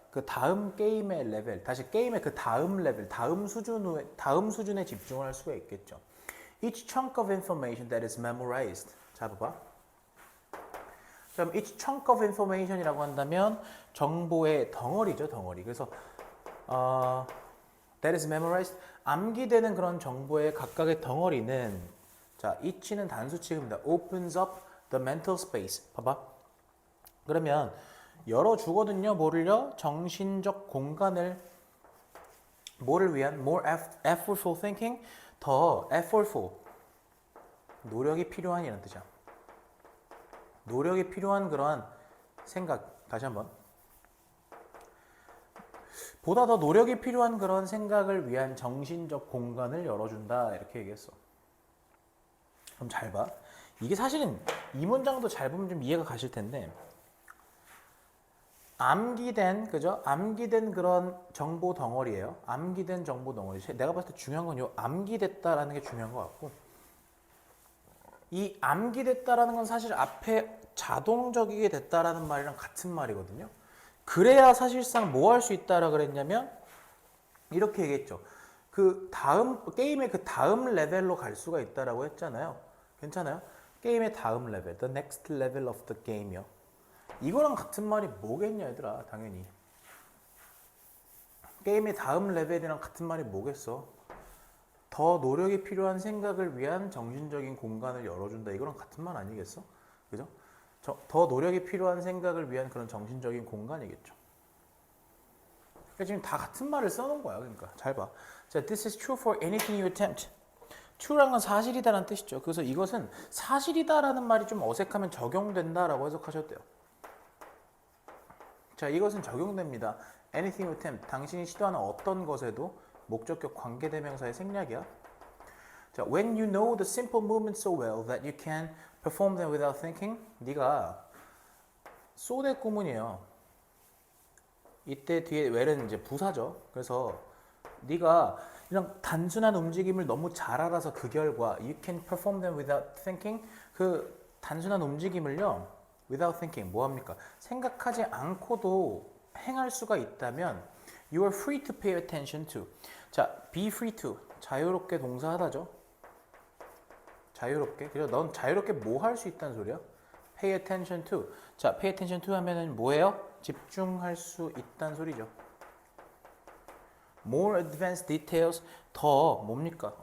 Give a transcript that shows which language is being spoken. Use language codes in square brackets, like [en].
[ko] 그 다음 게임의 레벨, 다시 게임의 그 다음 레벨, 다음 수준에 집중을 할 수가 있겠죠. [en] Each chunk of information that is memorized. [ko] 자 봐봐. 그럼 [en] each chunk of information [ko] 이라고 한다면 정보의 덩어리죠, 덩어리. 그래서 [en] that is memorized. [ko] 암기되는 그런 정보의 각각의 덩어리는 자, each는 단수치입니다. [en] opens up the mental space. [ko] 봐봐. 그러면 열어주거든요. 뭐를요? 정신적 공간을 뭐를 위한? [en] more effortful thinking. [ko] 더 effortful. 노력이 필요한 이런 뜻이야. 노력이 필요한 그러한 생각. 다시 한번. 보다 더 노력이 필요한 그런 생각을 위한 정신적 공간을 열어준다. 이렇게 얘기했어. 그럼 잘 봐. 이게 사실은 이 문장도 잘 보면 좀 이해가 가실 텐데 암기된 그죠? 암기된 그런 정보 덩어리예요. 암기된 정보 덩어리. 내가 봤을 때 중요한 건 요 암기됐다라는 게 중요한 것 같고 이 암기됐다라는 건 사실 앞에 자동적이게 됐다라는 말이랑 같은 말이거든요. 그래야 사실상 뭐 할 수 있다라 그랬냐면 이렇게 얘기했죠. 그 다음 게임의 그 다음 레벨로 갈 수가 있다라고 했잖아요. 괜찮아요? 게임의 다음 레벨, [en] the next level of the game이요. [ko] 이거랑 같은 말이 뭐겠냐 얘들아, 당연히. 게임의 다음 레벨이랑 같은 말이 뭐겠어? 더 노력이 필요한 생각을 위한 정신적인 공간을 열어준다. 이거랑 같은 말 아니겠어? 그죠? 더 노력이 필요한 생각을 위한 그런 정신적인 공간이겠죠. 그러니까 지금 다 같은 말을 써놓은 거야. 그러니까 잘 봐. [en] 자, this is true for anything you attempt. [ko] true란 건 사실이다라는 뜻이죠. 그래서 이것은 사실이다라는 말이 좀 어색하면 적용된다라고 해석하셔도 돼요. 자, 이것은 적용됩니다. [en] anything you attempt. [ko] 당신이 시도하는 어떤 것에도 목적격 관계대명사의 생략이야. [en] 자, when you know the simple movements so well that you can perform them without thinking. [ko] 네가 소대 구문이에요. 이때 뒤에 well은 이제 부사죠. 그래서 네가 이런 단순한 움직임을 너무 잘 알아서 그 결과 [en] you can perform them without thinking. [ko] 그 단순한 움직임을요 [en] without thinking [ko] 뭐 합니까? 생각하지 않고도 행할 수가 있다면 [en] you are free to pay attention to. [ko] 자, [en] be free to [ko] 자유롭게 동사하다죠. 자유롭게. 그래서 넌 자유롭게 뭐 할 수 있다는 소리야? [en] pay attention to. [ko] 자, [en] pay attention to [ko] 하면은 뭐예요? 집중할 수 있다는 소리죠. [en] more advanced details. [ko] 더 뭡니까?